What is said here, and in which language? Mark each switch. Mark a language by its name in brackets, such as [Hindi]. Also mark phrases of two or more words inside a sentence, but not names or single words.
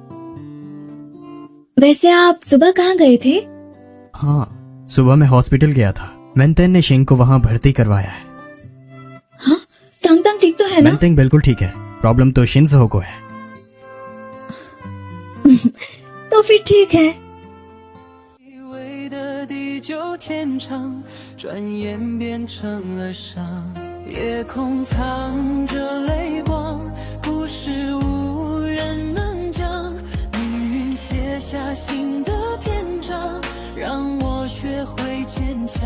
[Hindi] वैसे आप सुबह कहाँ गए थे? हाँ, सुबह मैं हॉस्पिटल गया था। मेंटेन ने शिंग को वहां भर्ती करवाया है। हाँ, तांग तांग ठीक तो है ना? मेंटेन बिल्कुल ठीक है। प्रॉब्लम तो शिंजो को है। तो फिर ठीक है। [Chinese] 地久天长，转眼变成了伤。夜空藏着泪光，故事无人能讲。命运写下新的篇章，让我学会坚强。